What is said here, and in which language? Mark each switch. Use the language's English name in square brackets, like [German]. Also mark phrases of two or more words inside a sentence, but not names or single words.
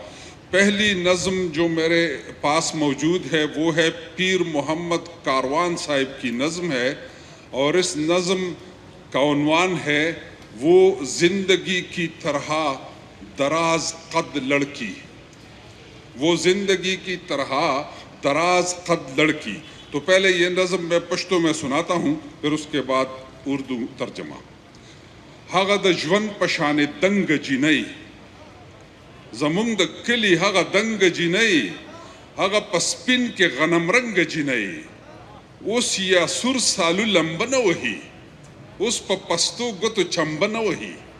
[Urdu] پہلی نظم جو میرے پاس موجود ہے وہ ہے پیر محمد کاروان صاحب کی نظم ہے، اور اس نظم کا عنوان ہے وہ زندگی کی طرح دراز قد لڑکی. وہ زندگی کی طرح دراز قد لڑکی. تو پہلے یہ نظم میں پشتو میں سناتا ہوں، پھر اس کے بعد اردو ترجمہ. [Pashto] هغه د ژوند په شان دنګ جینۍ، زمونږ د کلي هغه دنګ جینۍ، هغه په سپین کې غنم رنګ جینۍ، اوس یا سور سالو لمبه نه وهي، اوس په پستو ګوتو چمبه نه وهي.